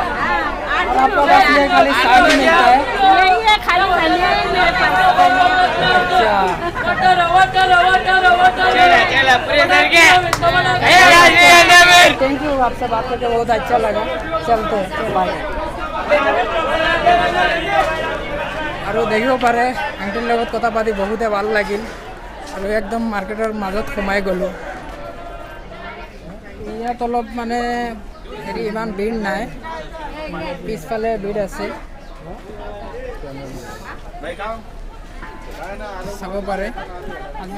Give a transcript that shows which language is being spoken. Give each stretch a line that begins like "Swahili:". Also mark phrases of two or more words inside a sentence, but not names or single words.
Hindi: हाँ, 8 और आपको दिन बस ये खाली साइड में मिलता है नहीं है खाली धनिया ही मेरे पास। चला पूरे करके थैंक यू आपसे बात करके बहुत अच्छा लगा चलते हैं बाय
Assamese: আৰু দেখিব পাৰে আণ্টিৰ লগত কথা পাতি বহুতে ভাল লাগিল আৰু একদম মাৰ্কেটৰ মাজত সোমাই গ'লোঁ ইয়াত অলপ মানে হেৰি ইমান ভিৰ নাই পিছফালে ভিৰ আছে চাব পাৰে আজি